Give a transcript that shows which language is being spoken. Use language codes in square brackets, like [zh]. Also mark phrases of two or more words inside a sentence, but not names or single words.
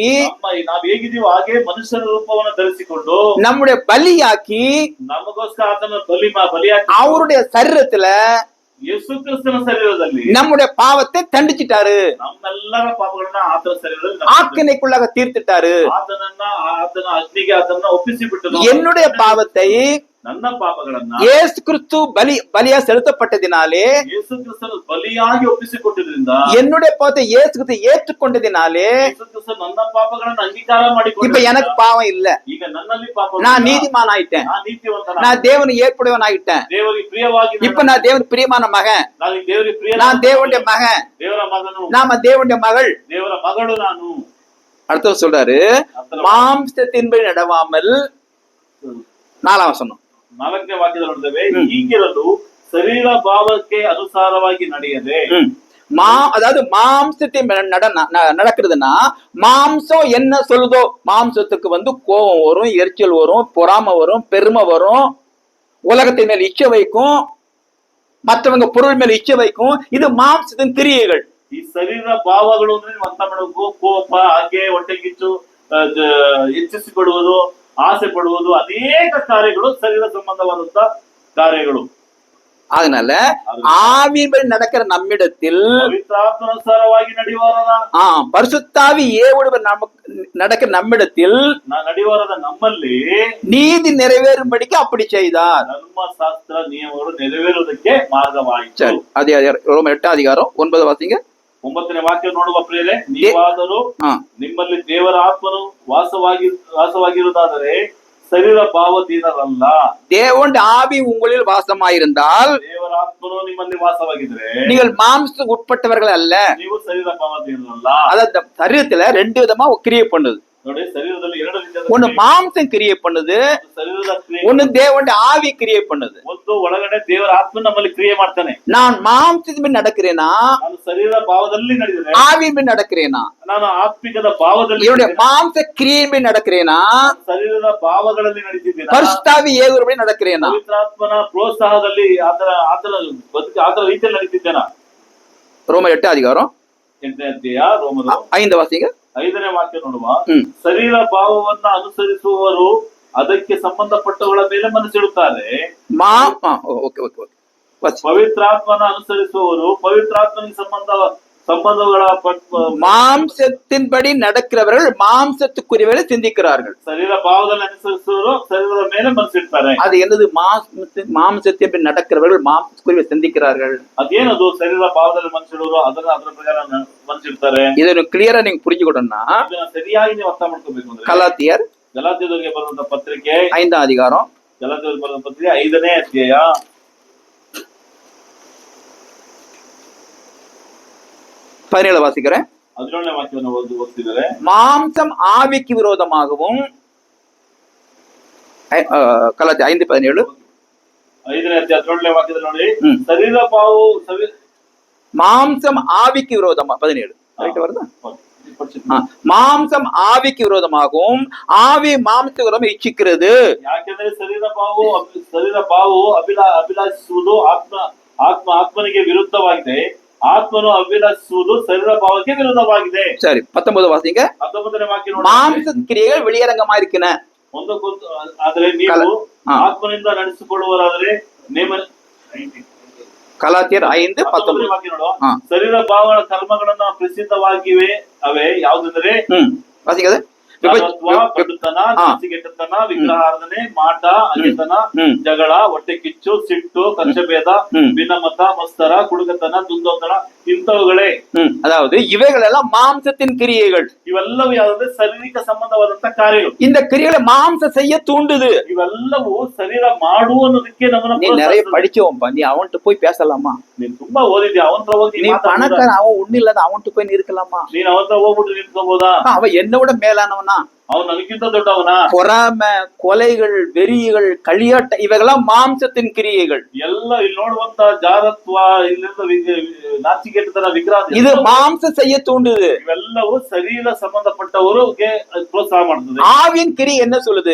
[kn] ನಾವ್ ಹೇಗಿದೀವೋ ಹಾಗೆ ಮನುಷ್ಯನ ರೂಪವನ್ನು ಧರಿಸಿಕೊಂಡು [ta] நம்முடைய பலியாக்கி [kn] ನಮಗೋಸ್ಕರ ಆತನ ಬಲಿಯಾಗಿ [ta] அவருடைய சரீரத்துல [kn] ಯೇಸು ಕ್ರಿಸ್ತನ ಶರೀರದಲ್ಲಿ [ta] நம்முடைய பாவத்தை தண்டிச்சிட்டாரு. [kn] ನಮ್ಮೆಲ್ಲರ ಪಾಪಗಳನ್ನ ಆತನ ಶರೀರದಲ್ಲಿ [ta] ஆக்கினைக்குள்ளாக தீர்த்துட்டாரு. [kn] ಆತನ ಅಗ್ನಿಗೆ ಆತನ ಒಪ್ಪಿಸಿ ಬಿಟ್ಟು [ta] என்னுடைய பாவத்தை [kn] ನನ್ನ ಪಾಪಗಳನ್ನ [ta] இயேசு கிறிஸ்து பலியா செலுத்தப்பட்டதினாலே, [kn] ಯೇಸು ಕ್ರಿಸ್ತನ ಬಲಿಯಾಗಿ ಒಪ್ಪಿಸಿಕೊಟ್ಟಿದ್ರಿಂದ, [ta] என்னுடைய பாவத்தை இயேசு கிறிஸ்து ஏற்றுக்கொண்டதினாலே [kn] ಯೇಸು ಕ್ರಿಸ್ತ ನನ್ನ ಪಾಪಗಳನ್ನ ಅಂಗೀಕಾರ [ta] இப்ப [kn] ಮಾಡಿಕೊಂಡು [ta] எனக்கு பாவம் இல்ல. [kn] ಈಗ ನನ್ನಲ್ಲಿ ಪಾಪ, [ta] நான் நீதிமான் ஆயிட்டேன். [kn] ನಾನು ನೀತಿವಂತನ, [ta] நான் தேவனுக்கு ஏற்புடையவன் ஆயிட்டேன். [kn] ದೇವರಿಗೆ ಪ್ರಿಯವಾಗಿ [ta] இப்ப நான் தேவனுக்கு பிரியமான மகன், [kn] ನಾನು ದೇವರಿಗೆ ಪ್ರಿಯ, [ta] நான் தேவனுடைய மகன், [kn] ದೇವರ ಮಗನು, [ta] நாம தேவனுடைய மகள். [kn] ದೇವರ ಮಗಳು ನಾನು. [ta] அடுத்தது சொல்றாரு, மாம்சத்தின்படி நடவாமல், 4ஆம் வசனம் [kn] 4ನೇ ವಾಕ್ಯದಲ್ಲಿ ನೋಡ್ತೇವೆ, ಹೀಗಿರಲು ಶರೀರ ಭಾವಕ್ಕೆ ಅನುಸಾರವಾಗಿ ನಡೆಯದೆ. [ta] அதாவது மாம்சத்தை நடக்கிறதுனா, மாம்சம் என்ன சொல்லுதோ, மாம்சத்துக்கு கோபம் வரும், எரிச்சல் வரும், பொறாமை வரும், பெருமை வரும், உலகத்தின் மேல் இச்சை வைக்கும், மற்றவங்க பொருள் மேல் இச்சை வைக்கும். இது மாம்சத்தின் கிரியைகள். [kn] ಈ ಶರೀರ ಭಾವಗಳು ಅಂದ್ರೆ ನೀವು ಅರ್ಥ ಮಾಡಬೇಕು. ಕೋಪ, ಹಾಗೆ ಹೊಟ್ಟೆಕಿಚ್ಚು, ಹೆಚ್ಚಿಸಿಕೊಳ್ಳುವುದು, ಆಸೆ ಪಡುವುದು, ಅನೇಕ ಕಾರ್ಯಗಳು ಶರೀರ ಸಂಬಂಧವಾದಂತ ಕಾರ್ಯಗಳು. [ta] அதனால ஆவியின்படி நடக்கிற நம்மிடத்தில், [kn] ಪವಿತ್ರಾತ್ಮನುಸಾರವಾಗಿ ನಡೆಯುವವರ, [ta] பரிசுத்தாவி ஏவுடன் நடக்கிற நம்மிடத்தில் [kn] ನಡೆಯುವವರ ನಮ್ಮಲ್ಲಿ [ta] நீதி நிறைவேறும்படிக்கு அப்படி செய்தார். [kn] ಧರ್ಮಶಾಸ್ತ್ರ ನಿಯಮಗಳು ನೆರವೇರುವುದಕ್ಕೆ ಮಾರ್ಗವಾಯಿತು. [ta] சரி, அதே 8ஆம் அதிகாரம் 9 வாசிங்க. [kn] 9ನೇ ವಾಕ್ಯ ನೋಡುವ ಪ್ರಿಯರೇ, ನೀವಾದರೂ ನಿಮ್ಮಲ್ಲಿ ದೇವರ ಆತ್ಮನು ವಾಸವಾಗಿರುವುದಾದರೆ ಶರೀರ ಭಾವದೀನರಲ್ಲ. [ta] தேவனுடைய ஆவி உங்களில் வாசமாயிருந்தால், [kn] ದೇವರ ಆತ್ಮನು ನಿಮ್ಮಲ್ಲಿ ವಾಸವಾಗಿದ್ರೆ [ta] நீங்கள் மாம்சத்துக்கு உட்பட்டவர்கள் அல்ல. [kn] ನೀವು ಶರೀರ ಭಾವದೀನರಲ್ಲ. [ta] அதாவது சரீரத்துல 2 விதமா கிரியை பண்ணுது. [kn] ನೋಡಿ, ಶರೀರದಲ್ಲಿ 2 ರೀತಿಯ, [ta] ஒண்ணு மாம்சம் கிரியை பண்ணுது, [kn] ಶರೀರದ ಕ್ರಿಯೆ, [ta] ஒண்ணு தேவனுடைய ஆவி கிரியை பண்ணுது. [kn] ಒಂದು ಒಳಗಡೆ ದೇವರ ಆತ್ಮ ನಮ್ಮಲ್ಲಿ ಕ್ರಿಯೆ ಮಾಡ್ತಾನೆ. [ta] நான் மாம்சத்தின் நடக்கிறேனா, [kn] ನಾನು ಶರೀರ ಭಾವದಲ್ಲಿ ನಡೆದರೆ, [ta] ஆவியின் நடக்கிறேனா, [kn] ನಾನು ಆತ್ಮಿಕದ ಭಾವದಲ್ಲಿ, [ta] என்னுடைய மாம்ச கிரியை நடக்கிறேனா, [kn] ಶರೀರದ ಭಾವಗಳಲ್ಲಿ ನಡೀತಿದ್ದೇನೆ, [ta] பரிசுத்தாவி ஏவுபடி நடக்கிறேனா, [kn] ಪವಿತ್ರಾತ್ಮನ ಪ್ರೋತ್ಸಾಹದಲ್ಲಿ ಆತರ ರೀತಿಯಲ್ಲಿ ನಡೀತಿದ್ದೇನಾ? [ta] ரோமர் 8ஆம் அதிகாரம் [kn] 8ನೇ ಅಧ್ಯಾಯ ರೋಮರು [ta] 5 ವಾಸಿங்க. [kn] 5ನೇ ವಾಕ್ಯ ನೋಡುವ, ಶರೀರ ಭಾವವನ್ನ ಅನುಸರಿಸುವವರು ಅದಕ್ಕೆ ಸಂಬಂಧಪಟ್ಟವುಗಳ ಮೇಲೆ ಮನಸ್ಸಿಡುತ್ತಾರೆ. ಪವಿತ್ರಾತ್ಮನ ಅನುಸರಿಸುವವರು ಪವಿತ್ರಾತ್ಮನಿಗೆ ಸಂಬಂಧಗಳ [ta] மாம்சத்தின்படி நடக்கிறவர்கள் மாம்சத்துக்குரியவர்களை சிந்திக்கிறார்கள். [kn] ಶರೀರ ಭಾವದಲ್ಲಿ ಅನುಸರಿಸುವವರು ಶರೀರದ ಮೇಲೆ ಮನಸ್ಸಿಡ್ತಾರೆ. [ta] அது என்னது? மாம்சத்தின்படி நடக்கிறவர்கள் மாம்சத்துக்குரிய சிந்திக்கிறார்கள். [kn] ಅದೇನದು ಶರೀರ ಭಾವದಲ್ಲಿ ಮನಸ್ಸಿಡುವರು ಅದರ ಪ್ರಕಾರ ಮನಸ್ಸಿಡ್ತಾರೆ. ಇದನ್ನು ಕ್ಲಿಯರ್ ನೀವು புரிஞ்சுக்கணும்னா ಇದನ್ನ ಸರಿಯಾಗಿ ನೀವು ಅರ್ಥ ಮಾಡ್ಕೋಬೇಕು ಅಂದ್ರೆ [ta] கலாத்தியர் [kn] ಗಲಾತ್ಯದವರಿಗೆ ಬರೆದಂತ ಪತ್ರಿಕೆ [ta] 5ஆம் அதிகாரம் [kn] ಗಲಾತ್ಯದವರಿಗೆ ಬರೆದ ಪತ್ರಿಕೆ 5ನೇ ಅಧ್ಯಾಯ [ta] 17 வாசிக்கிறேன். [kn] 17ನೇ ವಾಕ್ಯವನ್ನು ಓದ್ತಿದ್ದಾರೆ. [ta] மாம்சம் ஆவிக்கு விரோதமாகவும் கலாத்தியர் 5:17 [kn] 5ನೇ ಅಧ್ಯಾಯ 17ನೇ ವಾಕ್ಯದಲ್ಲಿ ನೋಡಿ, ಶರೀರ ಭಾವವು [ta] மாம்சம் ஆவிக்கு விரோதமா 17 கரெக்ட் வருதா? மாம்சம் ஆவிக்கு விரோதமாகவும் ஆவி மாம்சத்துக்கு விரோதமாக இಚ್ಛಿக்கிறது. [kn] ಯಾಕೆಂದ್ರೆ ಶರೀರ ಭಾವವು ಅಭಿಲಾಷಿಸುವುದು ಆತ್ಮನಿಗೆ ವಿರುದ್ಧವಾಗಿದೆ, ಆತ್ಮನು ಅಭಿಲಾಷಿಸುವುದು ಶರೀರ ಭಾವಕ್ಕೆ ವಿರುದ್ಧವಾಗಿದೆ. [ta] சரி 19 வாசிங்க. [kn] 19ನೇ ವಾಕ್ಯ ನೋಡಿ, [ta] மாம்ச கிரியைகள் வெளியரங்கமா இருக்கின. [kn] ಆದ್ರೆ ನೀವು ಆತ್ಮನಿಂದ ನಡೆಸಿಕೊಳ್ಳುವರಾದ್ರೆ [ta] கலாத்தியர் 5:19 [kn] ವಾಕ್ಯ ನೋಡುವ, ಶರೀರ ಭಾವಗಳ ಕರ್ಮಗಳನ್ನ ಪ್ರಸಿದ್ಧವಾಗಿವೆ. ಅವೇ ಯಾವುದಂದ್ರೆ [ta] வாசிங்க. [kn] ಕಡುತನ, ಕೆಟ್ಟತನ, ವಿಗ್ರಹಾರಾಧನೆ, ಮಾಟ, ಅಗೆತನ, ಜಗಳ, ಹೊಟ್ಟೆ ಕಿಚ್ಚು, ಸಿಟ್ಟು, ಕಕ್ಷಭೇದ, ಭಿನ್ನಮತ, ಮತ್ಸರ, ಕುಡುಕತನ, ದುಂದೋತನ, ಇಂಥವುಗಳೇ. [ta] அதாவது இவைகள் எல்லாம் மாம்சத்தின் கிரியைகள். [kn] ಇವೆಲ್ಲವೂ ಯಾವುದಂದ್ರೆ ಶಾರೀರಿಕ ಸಂಬಂಧವಾದಂತ ಕಾರ್ಯಗಳು. [ta] இந்த கிரியைகளை மாம்சம் செய்ய தூண்டுது. [kn] ಇವೆಲ್ಲವೂ ಶರೀರ ಮಾಡುವುದಕ್ಕೆ ನಮ್ಮನ್ನ [ta] நீ நிறைய படிச்சவன்பா, நீ அவன்கிட்ட போய் பேசலாமா? [kn] ನೀನ್ ತುಂಬಾ ಓದಿದ್ಯಾ, ಅವನ್ತ್ರ ಹೋಗಿ [ta] நீ பணக்கார, அவன் ஒண்ணு இல்லாத அவன்கிட்ட போய் இருக்கலாமா? [kn] ನೀನ್ ಅವನ್ತ್ರ ಹೋಗ್ಬಿಟ್ಟು ನಿಂತ್ಕೋಬಹುದಾ? [ta] அவன் என்னோட மேலானவனா? [kn] அவன் ನನಗಿಂತ ದೊಡ್ಡವನ? [ta] பொறாமை, கொலைகள், வெறிகள், களியாட்ட இவைகளாம் மாம்சத்தின் கிரியைகள். [kn] ಎಲ್ಲ ಇಲ್ಲಿ ನೋಡುವಂತ ಜಾರತ್ವ, ಇಲ್ಲಿಂದ ನಾಚಿಕೆಟ್ಟತನ, ವಿಗ್ರಹ, [ta] இது மாம்சம் செய்ய தூண்டுது. [kn] ಇವೆಲ್ಲವೂ ಶರೀರ ಸಂಬಂಧಪಟ್ಟವರಿಗೆ ಪ್ರೋತ್ಸಾಹ ಮಾಡ್ತದೆ. [ta] ஆவியின் கிரியை என்ன சொல்லுது?